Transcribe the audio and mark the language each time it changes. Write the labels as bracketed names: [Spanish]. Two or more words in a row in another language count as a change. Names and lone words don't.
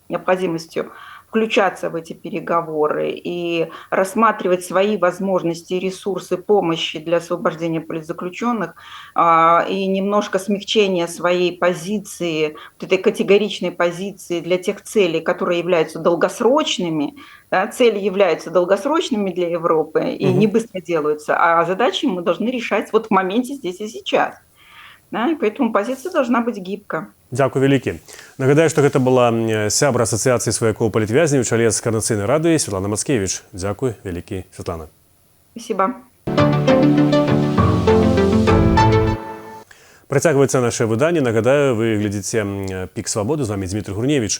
[Russian] необходимостью включаться в эти переговоры и рассматривать свои возможности и ресурсы помощи для освобождения политзаключенных и немножко смягчения своей позиции, вот этой категоричной позиции для тех целей, которые являются долгосрочными, да, цели являются долгосрочными для Европы и не быстро делаются, а задачи мы должны решать вот в моменте здесь и сейчас. Да, і поэтому позиція должна бути гибка. [Belarusian] Дзякуй вялікі. Нагадаю, што гэта была сябра асацыяцыі сваякоў палітвязняў, чалец Коардынацыйнай рады Святлана Мацкевіч. Дзякуй вялікі, Святлана. [Russian] Спасибо. [Belarusian] Працягваецца наше выданне. Нагадаю, вы глядзіце «Пік свабоды», з вамі Дмітрый Гурневіч.